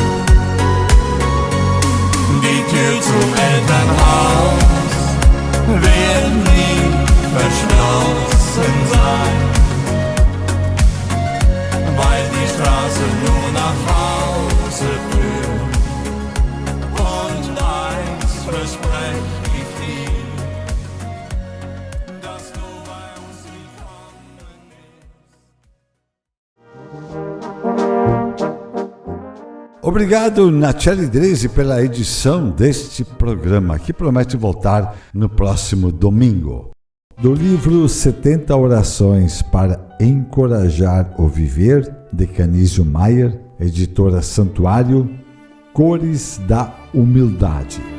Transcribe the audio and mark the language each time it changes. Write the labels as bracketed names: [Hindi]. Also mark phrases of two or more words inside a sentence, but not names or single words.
[German] Die Tür zum Elternhaus wird nie verschlossen sein, weil die Straße nur nach Hause führt. Und eins versprech ich dir, dass du bei uns willkommen bist. [Portuguese] Obrigado, Nacheli Drese, pela edição deste programa, que promete voltar no próximo domingo. Do livro 70 Orações para Encorajar o Viver, de Canísio Maier, editora Santuário, Cores da Humildade.